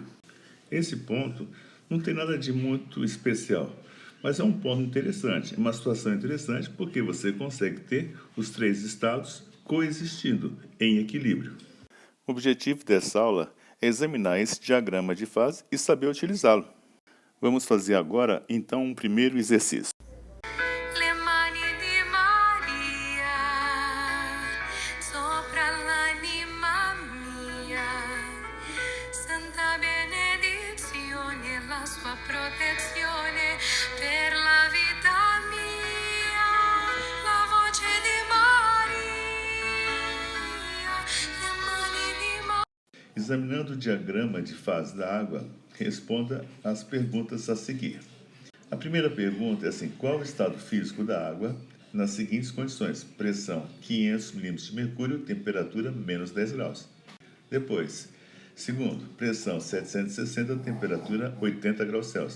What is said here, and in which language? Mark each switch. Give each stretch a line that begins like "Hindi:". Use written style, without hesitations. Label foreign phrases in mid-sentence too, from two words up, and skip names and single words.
Portuguese: Esse ponto não tem nada de muito especial, mas é um ponto interessante, é uma situação interessante porque você consegue ter os três estados coexistindo em equilíbrio. O objetivo dessa aula é examinar esse diagrama de fase e saber utilizá-lo. Vamos fazer agora, então, um primeiro exercício.
Italian: Le mani di Maria sopra l'anima mia. Santa benedizione, la sua protezione per la vita mia. La voce di Maria, le mani di Maria.
Portuguese: Examinando o diagrama de fase da água, responda as perguntas a seguir. A primeira pergunta é assim: qual o estado físico da água nas seguintes condições? Pressão 500 milímetros de mercúrio, temperatura menos 10 graus. Depois, segundo, pressão 760, temperatura 80 graus Celsius.